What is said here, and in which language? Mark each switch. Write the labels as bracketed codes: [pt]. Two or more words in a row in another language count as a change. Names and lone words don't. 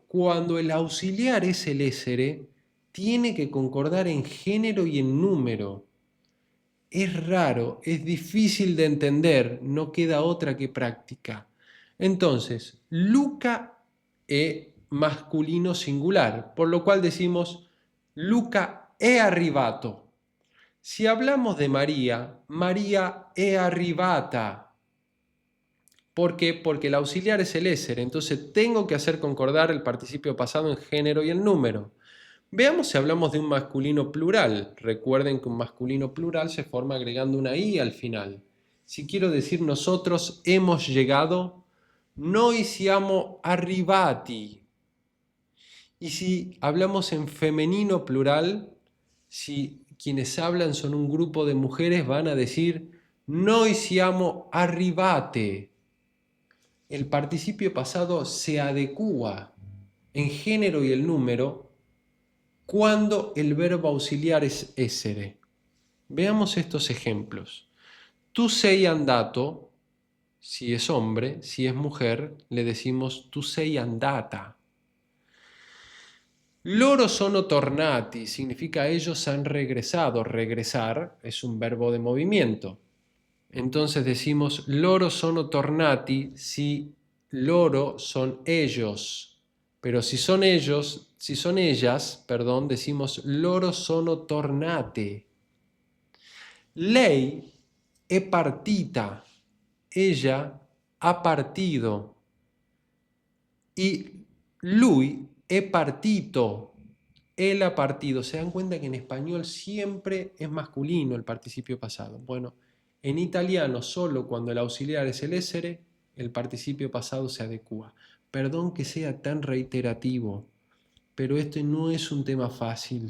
[es] Cuando el auxiliar es el essere, tiene que concordar en género y en número. Es raro, es difícil de entender, no queda otra que práctica. Entonces, Luca es masculino singular, por lo cual decimos Luca [it] è arrivato. [es] Si hablamos de María, María [it] è arrivata. [es] ¿Por qué? Porque el auxiliar es el essere, entonces tengo que hacer concordar el participio pasado en género y en número. Veamos si hablamos de un masculino plural. Recuerden que un masculino plural se forma agregando una i al final. Si quiero decir nosotros hemos llegado, [it] noi siamo arrivati. [es] Y si hablamos en femenino plural, si quienes hablan son un grupo de mujeres, van a decir [it] noi siamo arrivate. [es] El participio pasado se adecúa en género y el número cuando el verbo auxiliar es essere. Veamos estos ejemplos. [it] Tu sei andato, [es] si es hombre, si es mujer, le decimos [it] tu sei andata. Loro sono tornati, [es] significa ellos han regresado. Regresar es un verbo de movimiento. Entonces decimos [it] loro sono tornati [es] si loro son ellos. Pero si son ellos, si son ellas, perdón, decimos [it] loro sono tornate. Lei è partita. [es] Ella ha partido. Y [it] lui è partito. [es] Él ha partido. Se dan cuenta que en español siempre es masculino el participio pasado. Bueno, en italiano, solo cuando el auxiliar es el essere, el participio pasado se adecúa. Perdón que sea tan reiterativo, pero este no es un tema fácil.